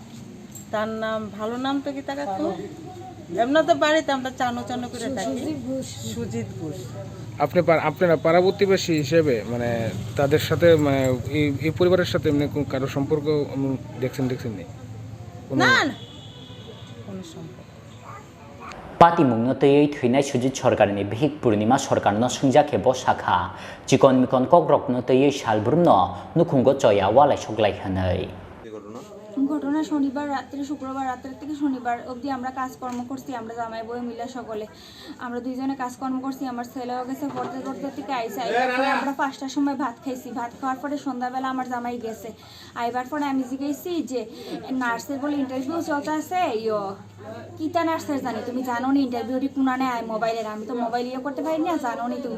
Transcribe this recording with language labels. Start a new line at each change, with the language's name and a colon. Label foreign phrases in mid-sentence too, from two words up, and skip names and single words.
Bangla: তার নাম, ভালো নাম তো কি টাকা তো এমন তো বাড়িতে আমরা চানো চানো করে ডাকি, সুজিত ঘোষ। আপনারা পাড়া প্রতিবেশী হিসেবে মানে তাদের সাথে মানে এই পরিবারের সাথে এমনি কারো সম্পর্ক দেখছেন নেই? না না, কোনো সম্পর্ক।
Kok Borok: Patimung tei thuinai Sujit Sarkar ni Bhik Purnima Sarkar no sungjake bo sakha chikon mikon kogrok no tei salbrum no nukhungo choya walai soglai hanai
Bangla: ঘটনা শনিবার রাত্রে, শুক্রবার রাত্রের থেকে শনিবার অবধি আমরা কাজকর্ম করছি, আমরা জামাই বউ মিলে সকলে আমরা দুইজনে কাজকর্ম করছি। আমার ছেলেও গেছে পড়তে পড়তে থেকে আইসে, আমরা 5টার সময় ভাত খাইছি। ভাত খাওয়ার পরে সন্ধ্যাবেলা আমার জামাই গেছে, আইবার পরে আমি জিজ্ঞেসি যে নার্সের বলে ইন্টারভিউ চলতে আছে, কিতা নার্সের জানি, তুমি জানো নি ইন্টারভিউটি কোনানে আয় মোবাইলের, আমি তো মোবাইল ইয়ে করতে পারি না, জানো নি তুমি?